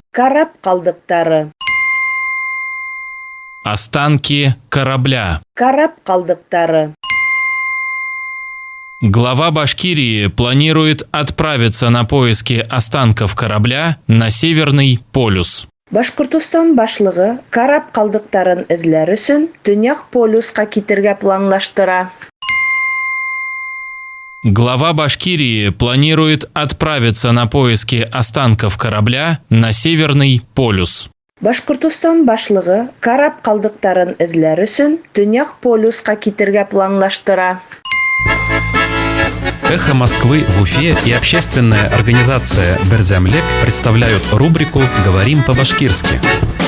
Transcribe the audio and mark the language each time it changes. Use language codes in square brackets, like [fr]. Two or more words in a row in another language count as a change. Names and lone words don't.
[tt] Карап калдыктары. [ru] Останки корабля. [tt] Карап калдыктары. [ru] Глава Башкирии планирует отправиться на поиски останков корабля на Северный полюс. [tt] Башкортостан башлыгы карап калдыктарын эзләр өчен Төньяк полюска китергә планлаштыра. [ru] Глава Башкирии планирует отправиться на поиски останков корабля на Северный полюс. [tt] Башкортостан башлыгы карап калдыктарын эзләр өчен Төньяк полюска китергә планлаштыра. [ru] «Эхо Москвы» в Уфе и общественная организация «Берзямлек» представляют рубрику «Говорим по-башкирски».